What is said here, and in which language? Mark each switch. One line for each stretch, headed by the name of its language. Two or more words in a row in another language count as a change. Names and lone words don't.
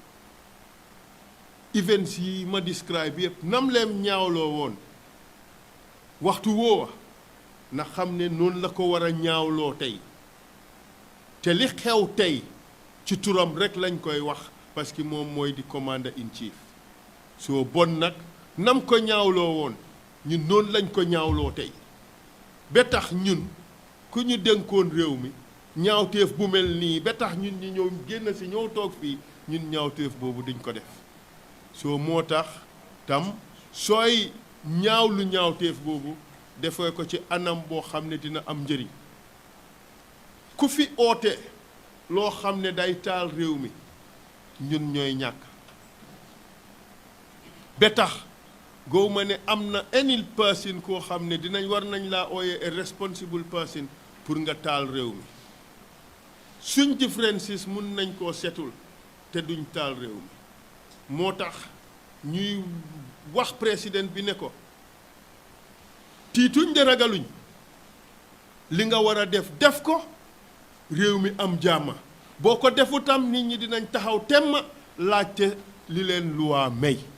Wolof: events yi ma describe yëpp nam leen ñaawloo woon waxtu woowa na xam ne noonu la ko war a ñaawloo tey te li xew tey ci turam rek lañ koy wax
French: parce que
Wolof: moom mooy di
English: commander in chief
Wolof: soo bon nag nam ko ñaawloo woon ñun noonu lañ ko ñaawloo tey ba tax ñun ku ñu dénkoon réew mi ñaawteef bu mel nii ba tax ñun ñi ñëw génn si ñëw toog fii ñun ñaawteef boobu duñ ko def soo moo tax tam sooy ñaawlu ñaawteef boobu defee ko ci anam boo xam ne dina am njëriñ ku fi oote loo xam ne day taal réew mi ñun ñooy ñàkk ba tax gow ma ne am na
English: any person
Wolof: koo xam ne dinañ war nañ laa ooyee
English: a responsible person
Wolof: pour nga taal réew mi suñ differences mun nañ koo setul te duñ taal réew mi moo tax ñuy wax président bi ne ko tiituñ de ragaluñ li nga war a def ko réew mi am jàmma boo ko defu tam nit ñi dinañ taxaw temm laajte li leen luwaa may